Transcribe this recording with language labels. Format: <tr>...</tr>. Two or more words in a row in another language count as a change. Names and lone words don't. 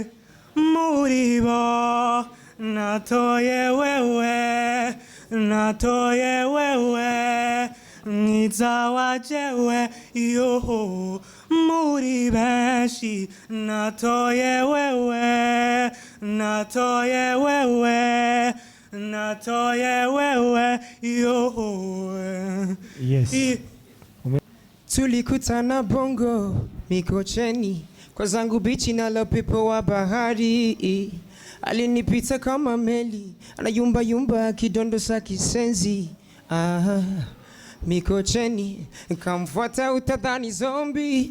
<rn>Muribo natoye wewe, natoye wewe, mwiza wajewe yoho, muri benshi. Natoye wewe, natoye wewe, natoye wewe yoho.</rn> <en>Yes.</en> <sw>Tulikutana Bongo Mikocheni, kwa zangu bichi na lopepo wa bahari. Alinipita kama meli, anayumba yumba kidondo sa kisenzi. Mikocheni, kamfuata utadhani zombi.</sw>